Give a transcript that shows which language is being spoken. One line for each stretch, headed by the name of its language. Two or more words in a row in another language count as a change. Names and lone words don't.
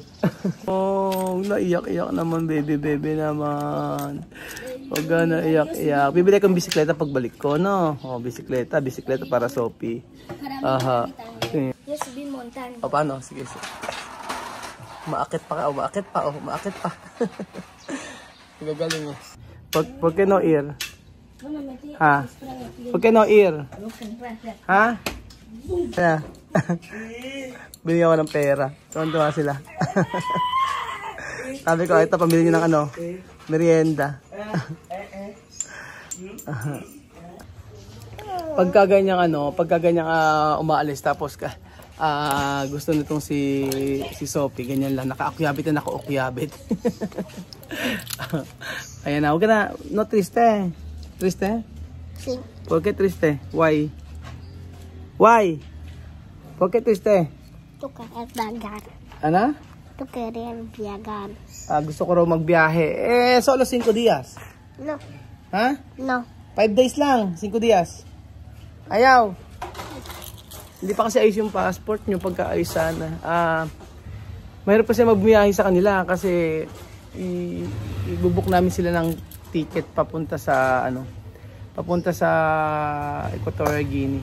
Filipino: Oh, naiyak-iyak naman, baby naman. Huwag ka na iyak-iyak. Bibili akong bisikleta pagbalik ko, no? Oh, bisikleta para Sophie. Aha. Yes, bin montan. O, paano? Sige. Umaakit pa. Umaakit pa. Gagaling eh.
Spanish: ¿Por qué no ir? Ha? ¿Por qué no ir? Ha?
Filipino: Kaya. Binigyan ko ng pera. Tuwan-tuwa sila. Sabi ko, ito, pamili nyo ng ano, merienda. Pagka ganyang umaalis, tapos gusto nitong si Sophie, ganyan lang, nakaakyabit na nakaukyabit. Ayan na, huwag ka na,
Spanish: no triste. Triste? Sí. ¿Por qué triste?
English: Why? Why?
Spanish: ¿Por qué triste? Tu querer viajar.
Filipino: Ano?
Spanish: Tu querer viajar.
Filipino: Gusto ko raw magbiyahe.
Spanish: Solo 5 días. No. Ha? No.
Filipino: 5 days lang, 5 días. Ayaw. Hindi pa kasi ayos yung passport nyo pagka-ayos sana. Mahirap kasi magbiyahe sa kanila kasi ibubuk namin sila ng ticket papunta sa Equatorial Guinea.